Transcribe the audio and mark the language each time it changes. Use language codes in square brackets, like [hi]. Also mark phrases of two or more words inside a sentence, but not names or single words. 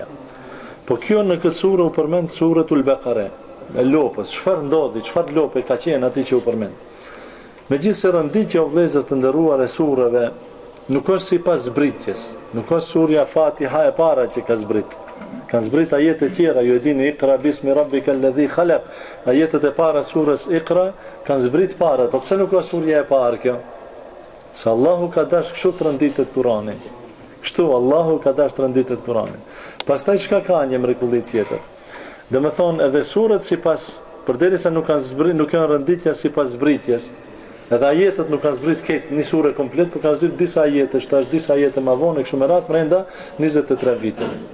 [sq] Po kjo në këtë surë u përmend suratul Baqara. E lopës, çfarë ndodhi, çfarë lope ka qenë aty që u përmend. Megjithëse rënditja o vëllezër të nderuar e surreve nuk është sipas zbritjes, nuk është surja Fatiha e para që ka zbrit. Kanë zbrit ajete tjera, ju e dini [ar] اقرأ باسم ربك الذي خلق. [sq] Ajetet e para surës Iqra kanë zbrit para, po pse nuk është surja e parë kjo? Se Allahu ka dash kështu të rënditet Kurani. Kështu Allahu ka dash të rënditet Kurani. Pastaj çka ka një mrekulli tjetër? Dhe me thonë edhe surët sipas, përderisa nuk kanë zbrit, nuk kanë rënditja sipas zbritjes, edhe ajetet nuk kanë zbrit këtë një surë komplet, por kanë zbrit disa ajete, shtash disa ajete më vonë, kështu me radhë brenda 23 vite.